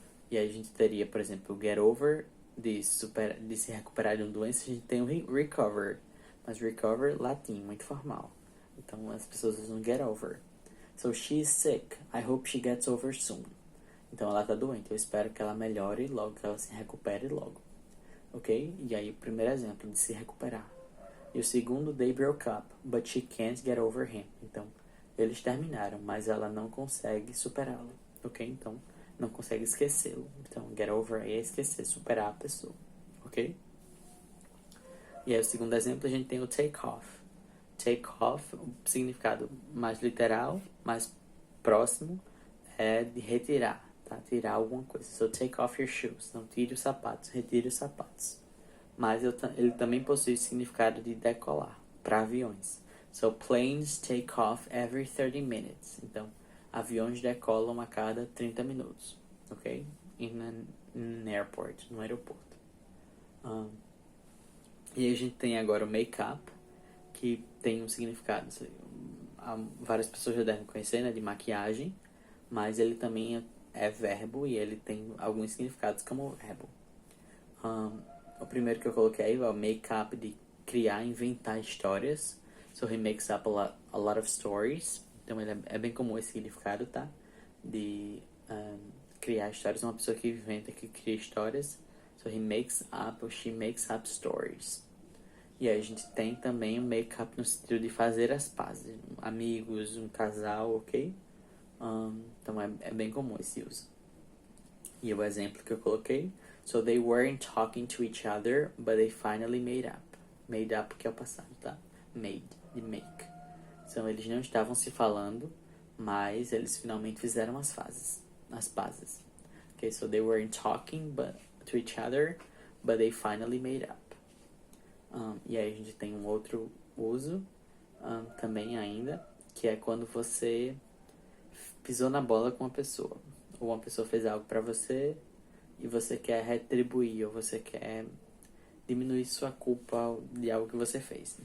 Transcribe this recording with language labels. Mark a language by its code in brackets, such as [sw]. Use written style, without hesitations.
[pt] E aí a gente teria, por exemplo, get over, de se recuperar de uma doença, a gente tem o recover, mas recover, latim, muito formal. Então as pessoas usam get over. [en] So she's sick, I hope she gets over soon. [pt] Então ela tá doente, eu espero que ela melhore logo, que ela se recupere logo. Ok? E aí o primeiro exemplo de se recuperar. E o segundo, [en] they broke up, but she can't get over him. [pt] Então, eles terminaram, mas ela não consegue superá-lo. Ok? Então, não consegue esquecê-lo. Então, get over é esquecer, superar a pessoa. Ok? E aí o segundo exemplo, a gente tem o take off. Take off, o significado mais literal, mais próximo, é de retirar, tá? Tirar alguma coisa. [en] So, take off your shoes. [pt] Não tire os sapatos, retire os sapatos. Mas ele também possui o significado de decolar, para aviões. [en] So, planes take off every 30 minutes. [pt] Então, aviões decolam a cada 30 minutos, ok? [en] In an airport, [pt] no aeroporto. E a gente tem agora o make-up, que tem um significado, várias pessoas já devem conhecer, né, de maquiagem, mas ele também é verbo e ele tem alguns significados como verbo. O primeiro que eu coloquei é o make-up, de criar, inventar histórias. [en] So he makes up a lot of stories. [pt] Então ele é bem comum esse significado, tá? De criar histórias. Uma pessoa que inventa, que cria histórias. [en] So he makes up, or she makes up stories. [pt] E aí a gente tem também o make-up no sentido de fazer as pazes. Amigos, um casal, ok? Então é bem comum esse uso. E o exemplo que eu coloquei, [en] so they weren't talking to each other, but they finally made up. [pt] Made up, que é o passado, tá? Made, de make. Então eles não estavam se falando, mas eles finalmente fizeram as pazes. [en] Okay, so they weren't talking to each other, but they finally made up. [pt] E aí a gente tem um outro uso, também ainda, que é quando você pisou na bola com uma pessoa. Ou uma pessoa fez algo pra você e você quer retribuir, ou você quer diminuir sua culpa de algo que você fez.